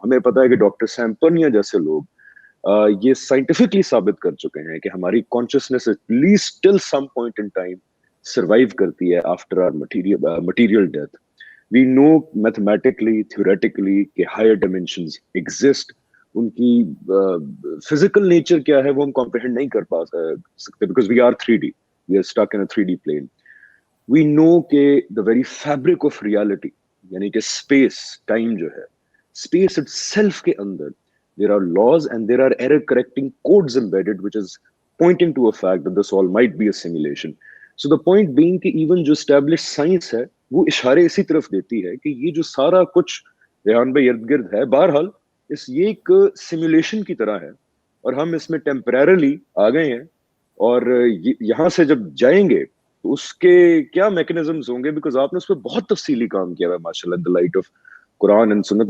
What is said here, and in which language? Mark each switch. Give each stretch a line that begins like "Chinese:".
Hindi: हमें पता है कि डॉक्टर सैम्पनिया जैसे लोग ये साइंटिफिकली साबित कर चुके हैं कि हमारी consciousness at least till some point in time survive करती है
English: After our material death. We know mathematically, theoretically कि higher dimensions exist.
Hindi: उनकी फिजिकल नेचर क्या है वो हम कॉम्प्रिहेंड नहीं कर पा सकते,
English: Because we are 3D, we are stuck in a 3D plane. We know के the very fabric of reality,
Hindi: यानी कि
English: Space time जो है, space itself के अंदर there are laws and there are error correcting codes embedded, which is pointing to a fact that this all might be a simulation. So the point being
Hindi: कि even जो established science है, वो इशारे इसी तरफ देती है कि ये जो सारा कुछ रेहान भाई इर्द गिर्द है, बहरहाल ये एक सिमुलेशन की तरह है, और हम इसमें टेम्परेरली आ गए हैं। और यहाँ से जब जाएंगे, तो उसके क्या मैकेनिज्म्स होंगे, बिकॉज आपने उस पर बहुत तफसीली काम किया है माशाल्लाह,
English: The light of Quran and सुन्नत।